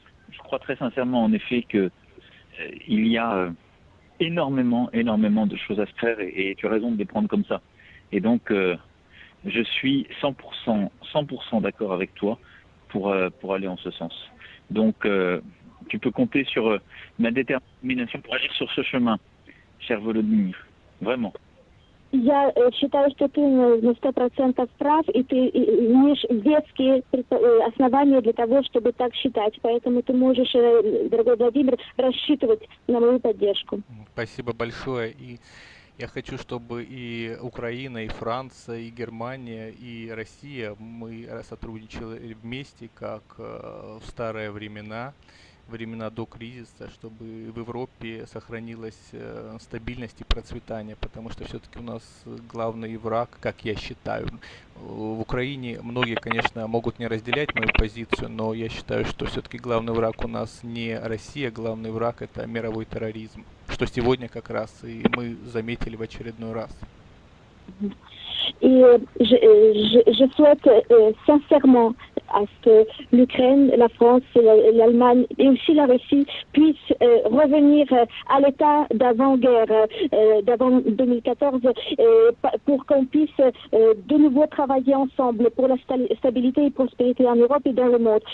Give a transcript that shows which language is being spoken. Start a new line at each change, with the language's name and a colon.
French: Je crois très sincèrement en effet que il y a énormément de choses à se faire et tu as raison de les prendre comme ça. Et donc je suis 100% d'accord avec toi pour aller en ce sens. Donc, tu peux compter sur ma détermination pour agir sur ce chemin, cher Volodymyr. Vraiment.
Russian: Я считаю, что ты на 100% прав, и ты имеешь веские основания для того, чтобы так считать. Поэтому ты можешь, дорогой Владимир, рассчитывать на мою поддержку. Спасибо большое. И я хочу, чтобы и Украина, и Франция, и Германия, и Россия, мы сотрудничали вместе, как в старые времена до кризиса, чтобы в Европе сохранилась стабильность и процветание, потому что все-таки у нас главный враг, как я считаю, в Украине многие, конечно, могут не разделять мою позицию, но я считаю, что все-таки главный враг у нас не Россия, главный враг это мировой терроризм, что сегодня как раз и мы заметили в очередной раз.
French: Et je souhaite sincèrement à ce que l'Ukraine, la France, l'Allemagne et aussi la Russie puissent revenir à l'état d'avant-guerre, d'avant 2014, pour qu'on puisse de nouveau travailler ensemble pour la stabilité et prospérité en Europe et dans le monde.